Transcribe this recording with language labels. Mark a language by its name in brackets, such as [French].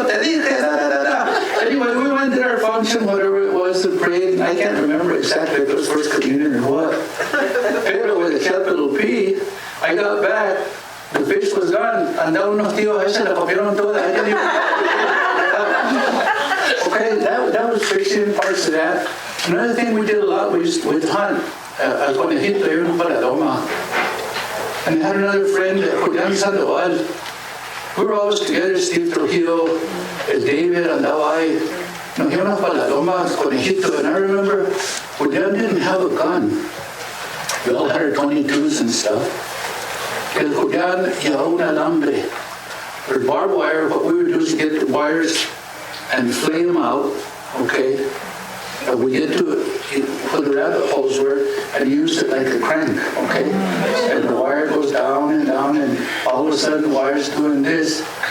[Spanish] Te dije, [English] Anyway, we went to our function, whatever it was, and prayed, and I can't remember exactly if it was First Communion or what. Pero with a capital P, I got back, the fish was gone, [Spanish] andaba unos tíos, ahí se la comieron toda. [English] Okay, that was fishing, parts of that. Another thing we did a lot, we'd hunt. [Spanish] Con Egipto, íbamos para Loma. [English] And I had another friend, Julián Sandoval. We were always together, Steve Trujillo, David, [Spanish] andaba ahí. Nos íbamos para Loma con Egipto, [English] and I remember Julián didn't have a gun. We all had our 22s and stuff. [Spanish] El Julián llevaba un alambre. [English] For barbed wire, what we would do is get the wires and flay them out, okay? We get to it, where the rabbit holes were, and use it like a crank, okay? And the wire goes down, and all of a sudden the wire's doing this.